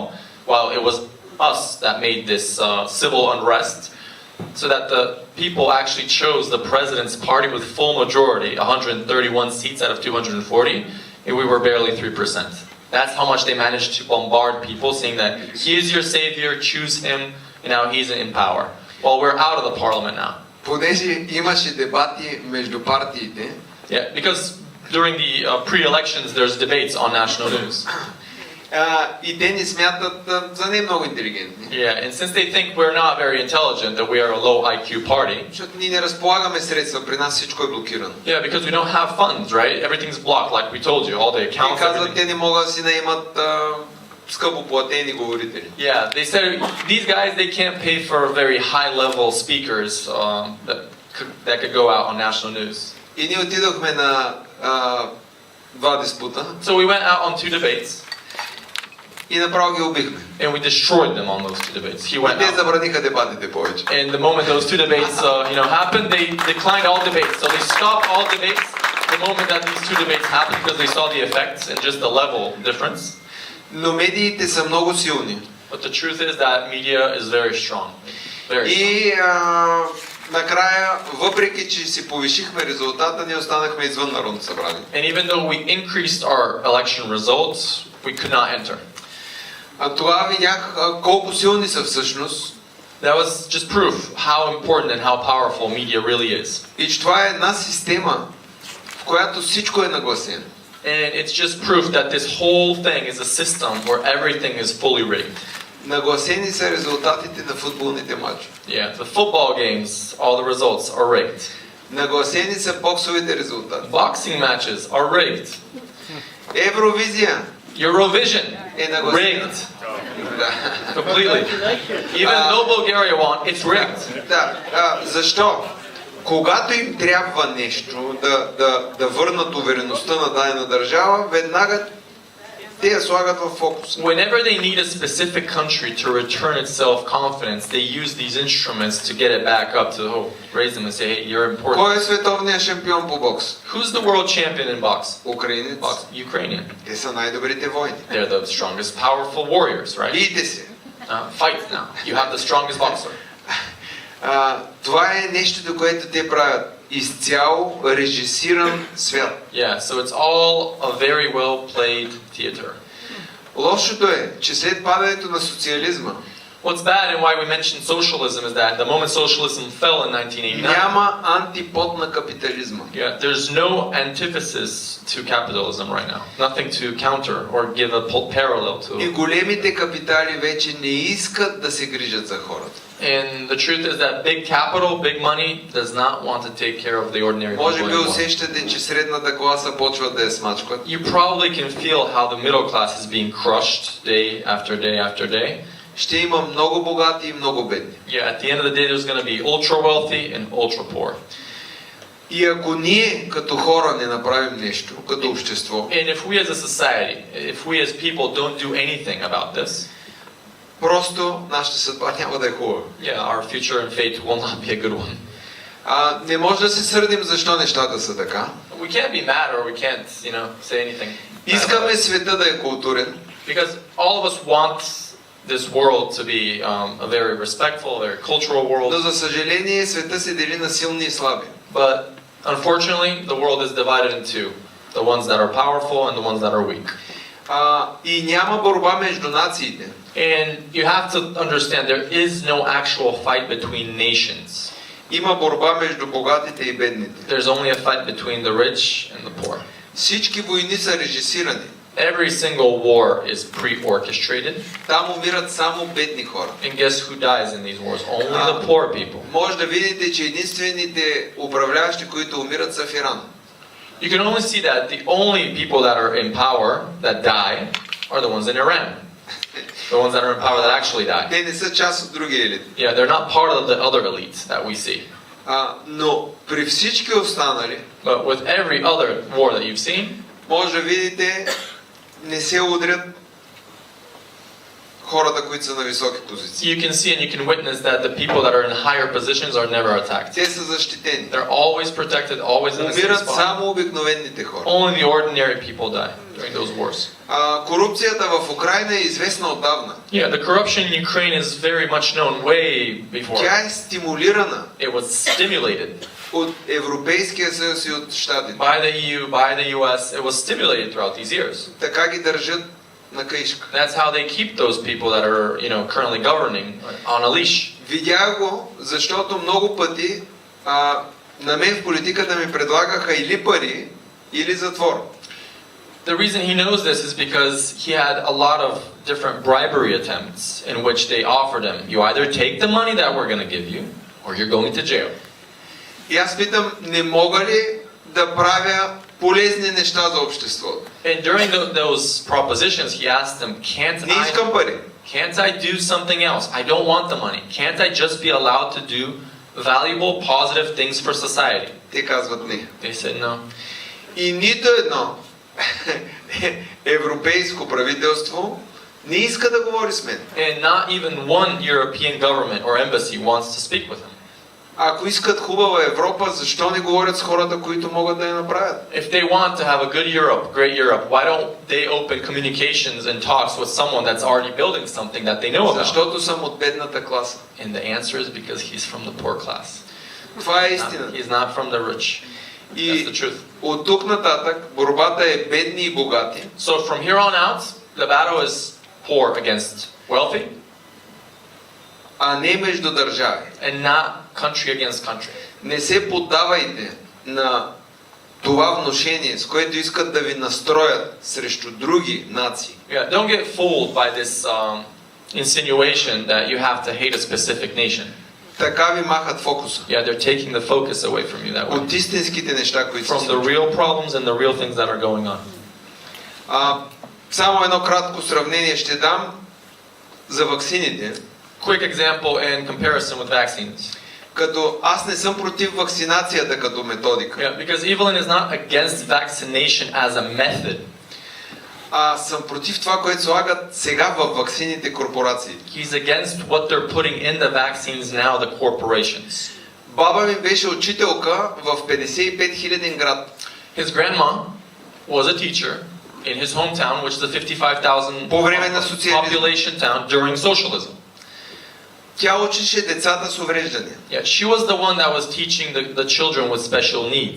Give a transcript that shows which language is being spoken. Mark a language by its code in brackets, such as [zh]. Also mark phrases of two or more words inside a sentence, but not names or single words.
[en] While it was us that made this civil unrest, so that the people actually chose the president's party with full majority, 131 seats out of 240, and we were barely 3%. That's how much they managed to bombard people, saying that he is your savior, choose him, and now he's in power. Well, we're out of the parliament now. [bg] Понеже имаше дебати между партиите, [en] Yeah, because during the pre-elections, there's debates on national news. [bg] и те ни смятат за не много интелигентни. [en] Yeah, and since they think we're not very intelligent, that we are a low IQ party. [bg] Защото ние не разполагаме средства, при нас всичко е блокирано. [en] Yeah, because we don't have funds, right? Everything's blocked, like we told you, all the [bg] И [en] accounts. [bg] казват, [en] Everything. [bg] те не могат да си наемат скъпо платени говорители. [en] Yeah, they said these guys, they can't pay for very high-level speakers that could go out on national news. [bg] И ние отидохме на два диспута [en] So we went out on 2 debates, [bg] и направо ги убихме. [en] and we destroyed them on those 2 debates. He [bg] И [en] went [bg] те [en] out. [bg] забраниха дебатите повече. [en] And the moment those 2 debates, happened, they declined all debates. So they stopped all debates the moment that these 2 debates happened because they saw the effects and just the level difference. [bg] Но медиите са много силни. [en] But the truth is that media is very strong. Very strong. [bg] И накрая, въпреки че си повишихме резултата, ние останахме извън Народното събрание. [en] And even though we increased our election results, we could not enter. [bg] А това видях колко силни са всъщност [en] That was just proof how important and how powerful media really is. [bg] и че това е една система, в която всичко е нагласено. [en] And it's just proof that this whole thing is a system where everything is fully rigged. [bg] Нагласени са резултатите на футболните матчове. [en] Yeah, the football games, all the results are rigged. [bg] Нагласени са боксовите резултати. [en] Boxing matches are rigged. [bg] Евровизия [en] Eurovision, [bg] е нагласена. [en] rigged. Да. Completely. Even though Bulgaria won, it's rigged. [bg] Да. Защо? Когато им трябва нещо да върнат увереността на дадена държава, веднага те я слагат в фокуса. [en] Whenever they need a specific country to return its self-confidence, they use these instruments to get it back up to raise them and say, hey, you're important. [bg] Кой е световният шампион по бокс? [en] Who's the world champion in box? [bg] Украинец. [en] Box, Ukrainian. [bg] Те са най-добрите войни. [en] They're the strongest, powerful warriors, right? Бийте се. Fight now. You have the strongest boxer. [bg] Това е нещото, което те правят. Изцяло режисиран свят. [en] Yeah, so it's all a very well played theater. [bg] Лошото е, че след падането на социализма [en] What's bad and why we mentioned socialism is that the moment socialism fell in 1989, [bg] няма антипод на капитализма. [en] yeah, there's no antithesis to capitalism right now. Nothing to counter or give a parallel [bg] И [en] to. [bg] големите капитали вече не искат да се грижат за хората. [en] And the truth is that big capital, big money does not want to take care of the ordinary people [bg] Може би [en] anymore. [bg] усещате, че средната класа почва да я смачкват. [en] You probably can feel how the middle class is being crushed day after day after day. [bg] Ще има много богати и много бедни. [en] Yeah, at the end of the day, there's going to be ultra wealthy and ultra poor. [bg] И ако ние като хора не направим нещо, като общество, [en] And if we as a society, if we as people don't do anything about this, [bg] просто нашата съдба няма да е хубава. [en] yeah, our future and fate will not be a good one. [bg] Не може да се сърдим защо нещата са така. [en] We can't be mad or we can't, say anything. [bg] Искаме света да е културен, [en] Because all of us want this world to be a very respectful, very cultural [bg] но [en] world. [bg] за съжаление света се дели на силни и слаби. [en] But unfortunately, the world is divided in two. The ones that are powerful and the ones that are weak. [bg] И няма борба между нациите. [en] And you have to understand there is no actual fight between nations. [bg] Има борба между богатите и бедните. [en] There's only a fight between the rich and the poor. [bg] Всички войни са режисирани. [en] Every single war is pre-orchestrated. [bg] Там умират само бедни хора. [en] And guess who dies in these wars? Only the poor people. [bg] Може да видите, че единствените управляващи, които умират, са в Иран. [en] You can only see that the only people that are in power that die are the ones in Iran. The ones that are in power that actually die. [bg] Те не са част от другия елит. [en] Yeah, they're not part of the other elites that we see. [bg] Но при всички останали, [en] But with every other war that you've seen, [bg] може да видите, не се удрят хората, които са на високи позиции. [en] you can see and you can witness that the people that are in higher positions are never attacked. [bg] Те са защитени. [en] They're always protected, always in the same [bg] Умират [en] spot. [bg] само обикновените хора. [en] Only the ordinary people die during those wars. [bg] Корупцията в Украйна е известна отдавна. [en] Yeah, the corruption in Ukraine is very much known way before. [bg] Тя е стимулирана [en] It was stimulated [bg] от Европейския съюз и от щатите. [en] by the EU, by the US. It was stimulated throughout these years. [bg] Така ги държат на каишка. [en] That's how they keep those people that are, currently governing on a leash. [bg] Видях го, защото много пъти на мен в политиката ми предлагаха или пари, или затвор. [en] The reason he knows this is because he had a lot of different bribery attempts in which they offered him, you either take the money that we're going to give you, or you're going to jail. [bg] И аз питам, не мога ли да правя полезни неща за обществото. [en] And during those propositions, he asked them, [bg] Не искам пари. [en] can't I do something else? I don't want the money. Can't I just be allowed to do valuable, positive things for society? [bg] Те казват не. [en] They said no. [bg] И нито едно европейско правителство не иска да говори с мен. [en] And not even one European government or embassy wants to speak with him. [bg] Ако искат хубава Европа, защо не говорят с хората, които могат да я направят? [en] If they want to have a good Europe, great Europe, why don't they open communications and talks with someone that's already building something that they know about? [bg] Защото съм от бедната класа. [en] And the answer is because he's from the poor class. [bg] Това е истина. [en] He's not from the rich. That's the [bg] И [en] truth. [bg] от тук нататък борбата е бедни и богати, [en] So from here on out, the battle is poor against wealthy [bg] а не между държави. [en] and not country against country. [bg] Не се поддавайте на това внушение, с което искат да ви настроят срещу други нации. [en] Yeah, don't get fooled by this insinuation that you have to hate a specific nation. [bg] Така ви махат фокуса [en] Yeah, they're taking the focus away from you that way. [bg] от истинските неща, които се [en] From the [bg] случват. [en] real problems and the real things that are going on. [bg] Само едно кратко сравнение ще дам за ваксините. [en] Quick example in comparison with vaccines. [bg] Като аз не съм против вакцинацията като методика, [en] Yeah, because Evelyn is not against vaccination as a method. [bg] а съм против това, което слагат сега в ваксините корпорации. [en] He's against what they're putting in the vaccines now, the corporations. [bg] Баба ми беше учителка в 55 000 град. [en] His grandma was a teacher in his hometown, which is a 55,000 [bg] По време на социализма. [en] population town during socialism. [bg] Тя учеше децата с увреждания. [en] Yeah, she was the one that was teaching the children with special needs.